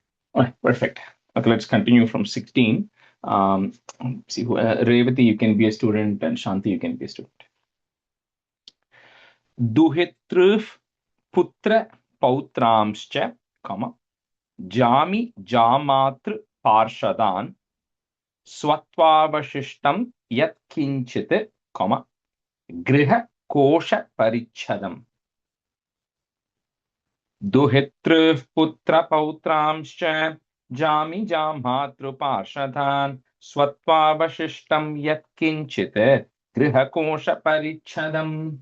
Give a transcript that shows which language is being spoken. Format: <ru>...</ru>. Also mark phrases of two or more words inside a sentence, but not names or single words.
<en>All right, perfect. Okay, let's continue from 16. Um, see who, Revati, you can be a student, and Shanti, you can be a student.</en> <sa>दुहितृः पुत्रपौत्रांश्च, comma, जामि जामातृपार्षदान् स्वत्वावशिष्टं यत्किञ्चित्, comma, गृहकोशपरिच्छदम्. दुहितृः पुत्रपौत्रांश्च जामि जामातृपार्षदान् स्वत्वावशिष्टं यत्किञ्चित् गृहकोशपरिच्छदम्.</sa>